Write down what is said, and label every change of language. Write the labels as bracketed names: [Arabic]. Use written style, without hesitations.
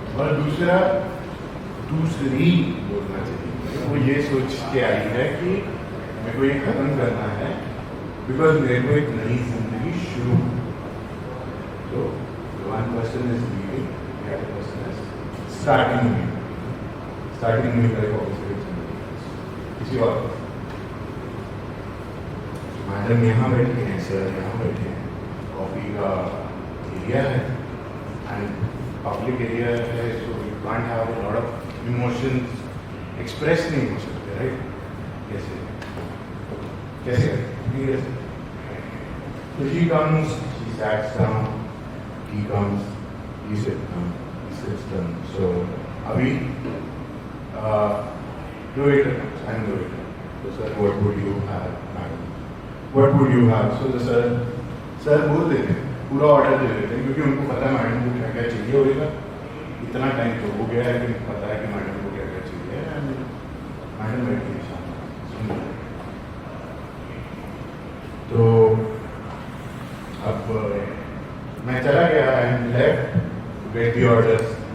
[Hindi] और दूसरी बोलना चाहिए, वो ये सोच के आई है कि मेरे को ये खत्म करना है बिकॉज मेरे को एक नई जिंदगी शुरू. [English] तो one person is leaving, the other person is starting new. Starting new like obviously [Hindi] किसी और. [English] Madam यहाँ बैठी हैं, सर यहाँ बैठे हैं, कॉफी का एरिया है एंड पब्लिक एरिया है, so you can't have a lot of emotions express नहीं हो सकते, राइट? कैसे So she comes, she sits down, he comes, he sits down, he sits down. So Abhi, the waiter comes, I'm the waiter. So sir, what would you have, madam? What would you have? So the sir [Hindi] बोल देते हैं, पूरा order दे देते हैं, क्योंकि उनको पता है मैडम को क्या क्या चाहिए होगा. इतना टाइम तो हो गया है कि पता है कि मैडम को क्या क्या चाहिए, एंड मैडम बैठी है सामने. तो अब मैं चला गया [English] And left get the orders.